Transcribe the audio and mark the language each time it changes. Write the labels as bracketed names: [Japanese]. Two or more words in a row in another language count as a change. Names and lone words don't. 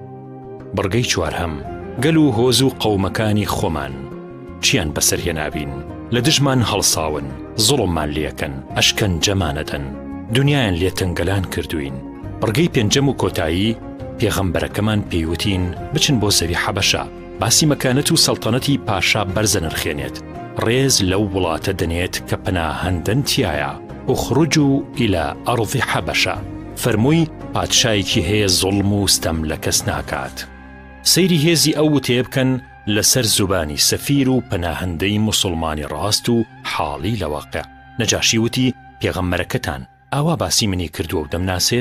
[Central Kurdish] بڕگەی چوارهەم گەل و هۆز و قەومەکانی خۆمان چیان بەسەر هێنابین، لە دژمان هەڵساون، زوڵممان لێکەن، ئەشکەنجەمانەدەن، دنیایان لێتەنگەلان کردوین. بڕگەی پێنجەم و کۆتایی پێغەمبەرەکەمان پێیوتین بچن بۆ زەوی حەبەشە، باسی مەکانەت و سەڵتەنەتی پاشا بەرزە نرخێنێت، ڕێز لەو وڵاتە دەنێت کە پەناهەندەن تایە، [Arabic] اخرجوا إلى أرض حبشة. [Central Kurdish] فەرمووی پادشایەکی هەیە زوڵم و ستەم لە کەس ناکات. سەیری هێزی ئەو وتێ بکەن لەسەر زوبانی سەفیر و پەناهەندەی موسڵمانی ڕاست و حاڵی لە واقع. نەجاشی وتی: پێغەمبەرەکەتان ئاوا باسی منی کردووە و دەمناسێت؟